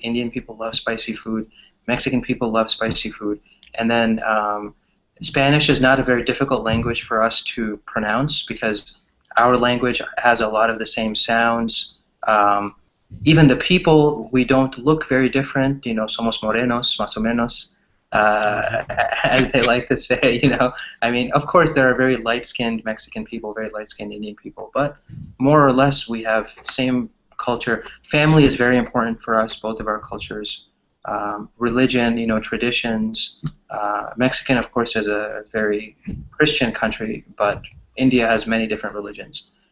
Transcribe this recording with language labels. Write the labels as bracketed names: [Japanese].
[English] Indian people love spicy food. Mexican people love spicy food. And then Spanish is not a very difficult language for us to pronounce because our language has a lot of the same sounds. Even the people, we don't look very different. [Spanish] Somos morenos, más o menos, Uh-huh. [English] as they like to say. I mean, of course, there are very light-skinned Mexican people, very light-skinned Indian people, but more or less we have same culture. Family is very important for us, both of our cultures. Religion, traditions. Mexican, of course, is a very Christian country, but India has many different religions.